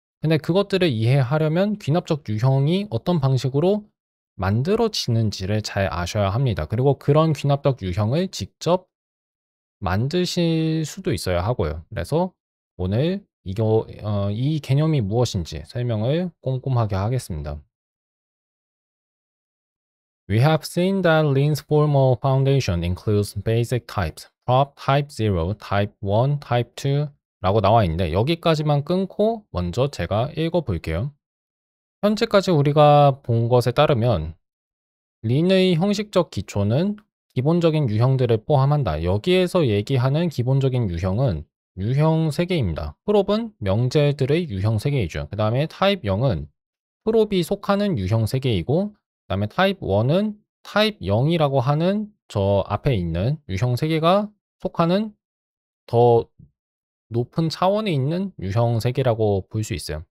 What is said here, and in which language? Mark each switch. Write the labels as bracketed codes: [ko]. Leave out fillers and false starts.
[ko] 근데 그것들을 이해하려면 귀납적 유형이 어떤 방식으로 만들어지는지를 잘 아셔야 합니다. 그리고 그런 귀납적 유형을 직접 만드실 수도 있어야 하고요. 그래서 오늘 이 개념이 무엇인지 설명을 꼼꼼하게 하겠습니다. [en] We have seen that Lean's formal foundation includes basic types, prop type 0, type 1, type 2 [ko] 라고 나와 있는데 여기까지만 끊고 먼저 제가 읽어 볼게요. 현재까지 우리가 본 것에 따르면 린의 형식적 기초는 기본적인 유형들을 포함한다. 여기에서 얘기하는 기본적인 유형은 유형 3개입니다. 프롭은 명제들의 유형 3개이죠. 그 다음에 타입 0은 프롭이 속하는 유형 3개이고, 그 다음에 타입 1은 타입 0이라고 하는 저 앞에 있는 유형 3개가 속하는 더 높은 차원에 있는 유형 3개라고 볼 수 있어요.